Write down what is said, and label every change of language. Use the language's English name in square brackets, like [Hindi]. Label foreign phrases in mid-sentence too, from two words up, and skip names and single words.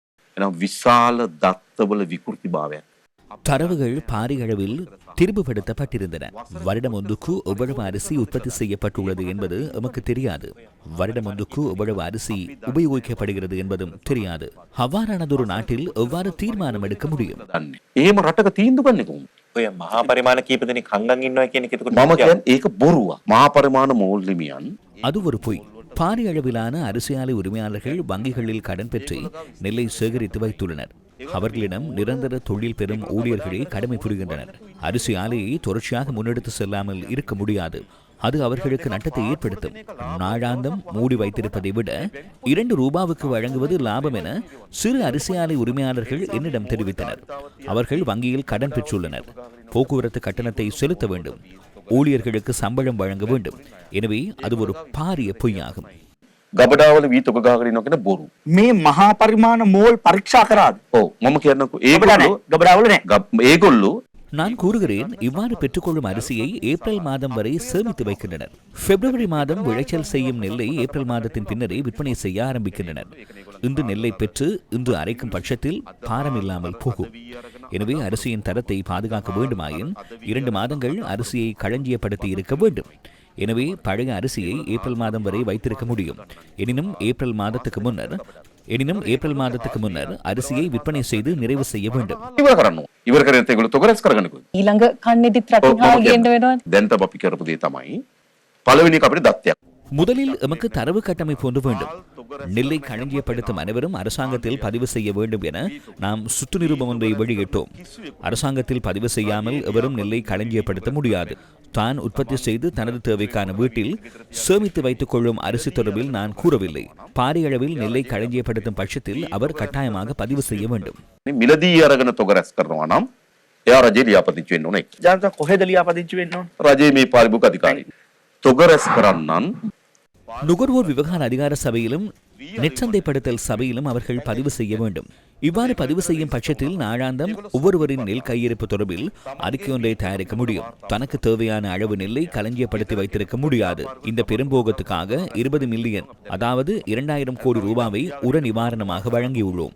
[Sinhala] එනම් විශාල දත්තවල විකෘතිභාවයක්. [Tamil] தரவுகள் பாரிய அளவில் திரும்பப்படுத்தப்பட்டிருந்தன. வருடம் ஒன்றுக்கு எவ்வளவு அரிசி உற்பத்தி செய்யப்பட்டுள்ளது என்பது எமக்கு தெரியாது. வருடம் ஒன்றுக்கு எவ்வளவு அரிசி உபயோகிக்கப்படுகிறது என்பதும் தெரியாது. அவ்வாறானதொரு நாட்டில் எவ்வாறு தீர்மானம் எடுக்க முடியும்? [Sinhala] එහෙම රටක තීන්දුව ගන්නේ කොහොමද? ඔය මහා පරිමාණ කීප දෙනෙක් හංගන් ඉන්නවා කියන එක එතකොට මම කියන්නේ ඒක බොරුවක්. මහා පරිමාණ මෝල් හිමියන් [Tamil] அது ஒரு பொய். பாரிய அளவிலான அரிசி ஆலை உரிமையாளர்கள் வங்கிகளில் கடன் பெற்று நெல்லை சேகரித்து வைத்துள்ளனர். அவர்களிடம் நிரந்தர தொழில் பெறும் ஊழியர்களே கடமை புரிகின்றனர். அரிசி ஆலையை தொடர்ச்சியாக முன்னெடுத்து செல்லாமல் இருக்க முடியாது. அது அவர்களுக்கு நட்டத்தை ஏற்படுத்தும். நாளாந்தம் மூடி வைத்திருப்பதை விட 2 ரூபாவுக்கு வழங்குவது லாபம் என சிறு அரிசி ஆலை உரிமையாளர்கள் என்னிடம் தெரிவித்தனர். அவர்கள் வங்கியில் கடன் பெற்றுள்ளனர். போக்குவரத்து கட்டணத்தை செலுத்த வேண்டும். ஊழியர்களுக்கு சம்பளம் வழங்க வேண்டும். எனவே அது ஒரு பாரிய பொய்யாகும். [Sinhala] ගබඩාවල වී තොග ගහගෙන ඉන්නවා කියන බොරු. මේ මහා පරිමාණ මෝල් පරීක්ෂා කරාද? ඔව් මම කියන්නකෝ ගබඩාවල නෑ. ඒගොල්ලෝ [Tamil] நான் கூறுகிறேன், இவ்வாறு பெற்றுக்கொள்ளும் அரிசியை ஏப்ரல் மாதம் வரை சேமித்து வைக்கின்றனர். பிப்ரவரி மாதம் விளைச்சல் செய்யும் நெல்லை ஏப்ரல் மாதத்தின் பின்னரே விற்பனை செய்ய ஆரம்பிக்கின்றனர். இன்று நெல்லை பெற்று இன்று அரைக்கும் பட்சத்தில் பாரம் இல்லாமல் போகும். எனவே அரிசியின் தரத்தை பாதுகாக்க வேண்டுமாயின் 2 மாதங்கள் அரிசியை களஞ்சியப்படுத்தி இருக்க வேண்டும். எனவே பழைய அரிசியை ஏப்ரல் மாதம் வரை வைத்திருக்க முடியும். எனினும் ஏப்ரல் மாதத்துக்கு முன்னர் அரிசியை விற்பனை செய்து நிறைவு செய்ய வேண்டும். [Sinhala] ඉවර කරන්න ඒගොල්ලෝ තොග රැස් කරගන්නකෝ. ඊළඟ කන්නේදිත් රටින් හාල් ගේන්න වෙනවා. දැන් තමයි අපි කරපු දේ තමයි පළවෙනි එක අපිට දත්තයක්. [Tamil] முதலில் எமக்கு தரவு கட்டமைப்பு ஒன்று வேண்டும். நெல்லை களஞ்சியப்படுத்தும் அனைவரும் அரசாங்கத்தில் பதிவு செய்ய வேண்டும் என நாம் சுற்று நிருபம் ஒன்றை வெளியிட்டோம். அரசாங்கத்தில் பதிவு செய்யாமல் எவரும் நெல்லை களஞ்சியப்படுத்த முடியாது. தான் உற்பத்தி செய்து தனது தேவைக்கான வீட்டில் சேமித்து வைத்துக் கொள்ளும் அரிசி தொடர்பில் நான் கூறவில்லை. பாரிய அளவில் நெல்லை களஞ்சியப்படுத்தும் பட்சத்தில் அவர் கட்டாயமாக பதிவு செய்ய வேண்டும். [Sinhala] මිලදී අරගෙන තොග රැස් කරනවා නම් එයා රජේ ලියාපදිංචි වෙන්න ඕනේ. ජනතා කොහෙද ලියාපදිංචි වෙන්න ඕන? රජයේ මේ පාරිභෝගික අධිකාරිය. තොග රැස් කරන්නන් [Tamil] நுகர்வோர் விவகார அதிகார சபையிலும் நெற்சந்தைப்படுத்தல் சபையிலும் அவர்கள் பதிவு செய்ய வேண்டும். இவ்வாறு பதிவு செய்யும் பட்சத்தில் நாளாந்தம் ஒவ்வொருவரின் நெல் கையிருப்பு தொடர்பில் அறிக்கை ஒன்றை தயாரிக்க முடியும். தனக்கு தேவையான அளவு நெல்லை களஞ்சியப்படுத்தி வைத்திருக்க முடியாது. இந்த பெரும்போகத்துக்காக 20 மில்லியன், அதாவது 2000 கோடி ரூபாவை உர நிவாரணமாக வழங்கியுள்ளோம்.